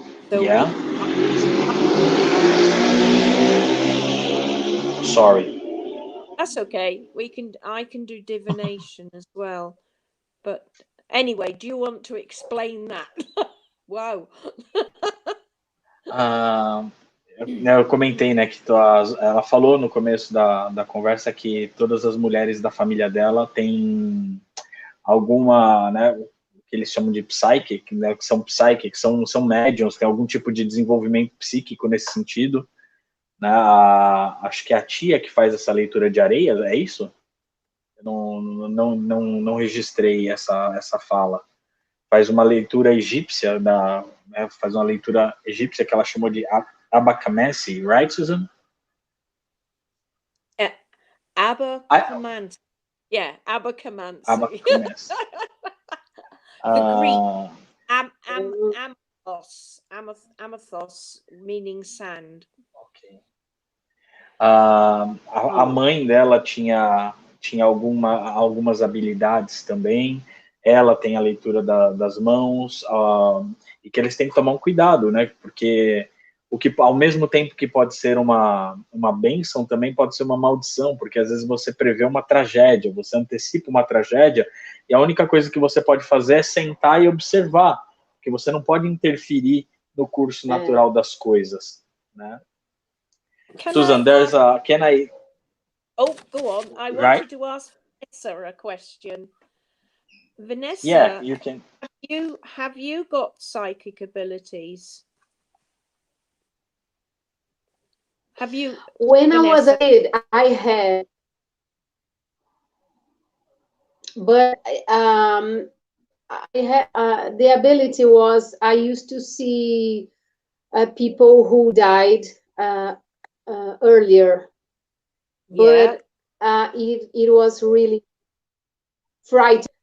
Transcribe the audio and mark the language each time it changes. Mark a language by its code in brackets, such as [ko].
[en] So Yeah. Sorry. that's okay. I can do divination as well. But anyway, do you want to explain that? Wow. [pt] Ah, eu comentei, né, que ela falou no começo da conversa que todas as mulheres da família dela têm alguma, né, o que eles chamam de psychic, né, que são médiums, tem algum tipo de desenvolvimento psíquico nesse sentido, né, acho que é a tia que faz essa leitura de areia, é isso? Eu não registrei essa fala. Faz uma leitura egípcia, né, faz uma leitura egípcia que ela chamou de abacamancy, right, Susan? [en] Abacamancy. Yeah, abacamancy. Abacamancy. The Greek amathos, amathos, meaning sand. Okay. [pt] A mãe dela tinha algumas habilidades também. Ela tem a leitura das mãos, e que eles têm que tomar um cuidado, né? Porque o que, ao mesmo tempo que pode ser uma bênção, também pode ser uma maldição, porque às vezes você prevê uma tragédia, você antecipa uma tragédia, e a única coisa que você pode fazer é sentar e observar, porque você não pode interferir no curso natural das coisas, né? [en] Susan, there's a, can I... Oh, go on. I wanted to ask Vanessa a question. Vanessa, yeah, you can. Have you got psychic abilities? Have you? When Vanessa? I was a kid, I had, but I had the ability was I used to see people who died earlier, but it was really frightening.